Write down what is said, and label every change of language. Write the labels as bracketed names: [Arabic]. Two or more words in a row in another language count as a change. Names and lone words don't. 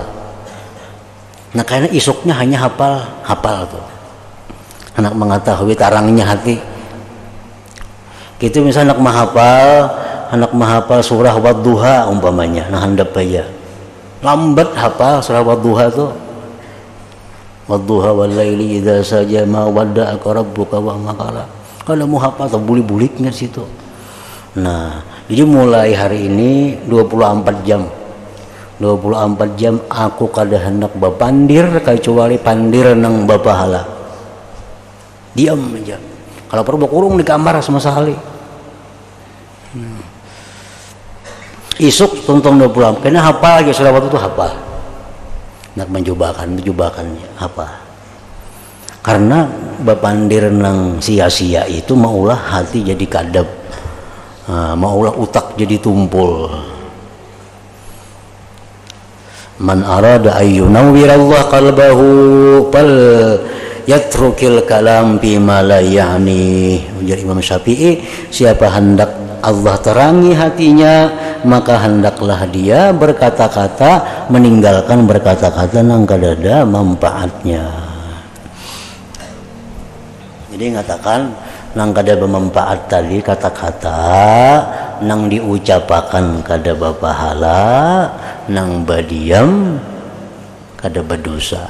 [Banjar] Nah, karena isuknya hanya hafal tuh. Anak mengetahui tarangnya hati. Gitu misalnya anak menghafal surah Wadduha umpamanya, nah handap aja. Lambat hafal surah Wadduha tuh. [Arabic] والضحى والليل إذا سجى ما ودعك ربك وما قلى. [Banjar] Kalau mau hafal tuh bulik-buliknya situ. Nah, jadi mulai hari ini 24 jam. 24 jam aku kada hendak bepandir kecuali pandir nang bapahala. Diam aja. Kalau perlu kurung di kamar sama sekali. Isuk tonton 20 karena hafal aja sudah waktu itu hafal. Nak mencobakannya hafal. Karena bepandir nang sia-sia itu maulah hati jadi kadap. Maulah utak jadi tumpul. [Arabic] من أراد أن ينور الله قلبه فليترك الكلام بما لا يعني. [Banjar] Ujar Imam Syafi'i, siapa hendak Allah terangi hatinya, maka hendaklah dia berkata-kata, meninggalkan berkata-kata nang kadada manfaatnya. Jadi ngatakan nang kada bermanfaat tadi kata-kata nang diucapakan kada bapahala, nang badiam kada berdosa.